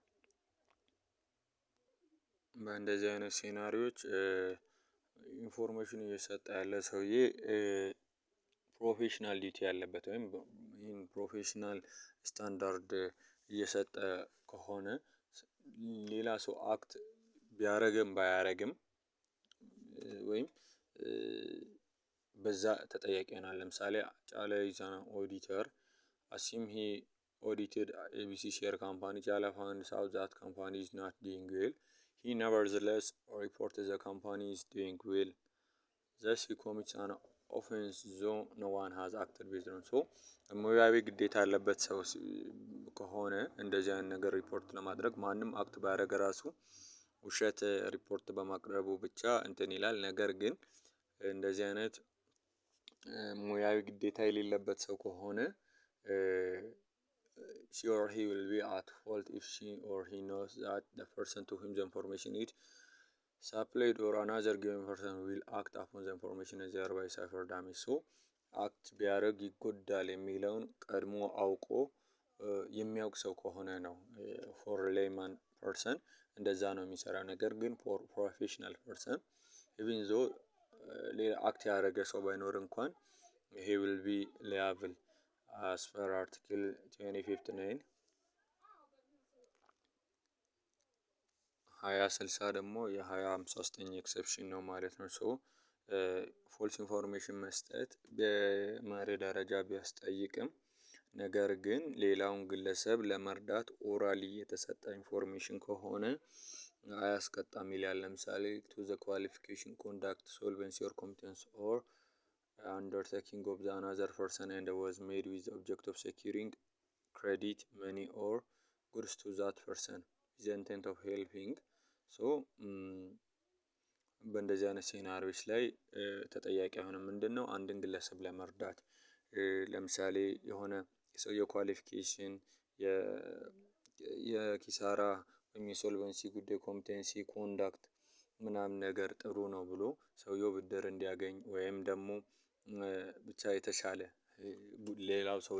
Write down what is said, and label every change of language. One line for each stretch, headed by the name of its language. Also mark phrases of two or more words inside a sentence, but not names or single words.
Amharic: በእንደዚህ አይነት ሴናሪዎች ኢንፎርሜሽን እየሰጠ ያለ ሰውዬ
English: professional duty
Amharic: ያለበት ወይም ይህን
English: professional standard
Amharic: እየሰጠ ከሆነ ሌላ ሰው አክት ቢያደርግም ባያደርግም ወይም በዛ ተጠያቂ ይሆናል። ለምሳሌ ጫላ ኢዛና ኦዲተር
English: assume he audited ABC share company ጫላ found out that company is not doing well he nevertheless reported the company is doing well thus he commits an offense though no one has acted based on so
Amharic: ሙያዊ ግዴታ ያለበት ሰው ከሆነ እንደዚህ አይነት ነገር ሪፖርት ለማድረግ ማንም አክት ባያደርግ ራሱ ውሸት ሪፖርት በማቅረቡ ብቻ እንትን ይላል። ነገር ግን እንደዚህ አይነት ሙያዊ ግዴታ የሌለበት ሰው ከሆነ
English: she or he will be at fault if she or he knows that the person to whom the information is supplied or another given person will act upon the information and thereby suffer damage.
Amharic: so አክት ቢያደርግ ይጎዳል የሚለውን ቀድሞ አውቆ የሚያውቅ ሰው ከሆነ ነው።
English: for layman person
Amharic: እንደዛ ነው የሚሰራው። ነገር ግን
English: for professional person even though
Amharic: ሌላ አክት ያደረገ ሰው ባይኖር እንኳን
English: he will be liable as per article 2059
Amharic: 2060 ደግሞ የ2059 ኤክሰፕሽን ነው ማለት ነው።
English: so false information
Amharic: መስጠት በመርህ ደረጃ ቢያስጠይቅም ነገር ግን ሌላውን ግለሰብ ለመርዳት ኦራሊ የተሰጠ ኢንፎርሜሽን ከሆነ አያስቀጣም ይላል። ለምሳሌ
English: to the qualification conduct solvency or competence or undertaking of the another person and was made with the object of securing credit money or goods to that person with the intent of helping so
Amharic: በእንደዚህ አይነት ሴናሪዎች ላይ ተጠያቂ አይሆንም። ምንድነው አንድን ግለሰብ ለመርዳት ለምሳሌ የሆነ የሰውየው ኳሊፊኬሽን የኪሳራ ወይም የሶልቨንሲ ጉዳይ
English: competency conduct
Amharic: ምናምን ነገር ጥሩ ነው ብሎ ሰውየው ብድር እንዲያገኝ ወይም ደግሞ ብቻ የተሻለ ሌላው ሰው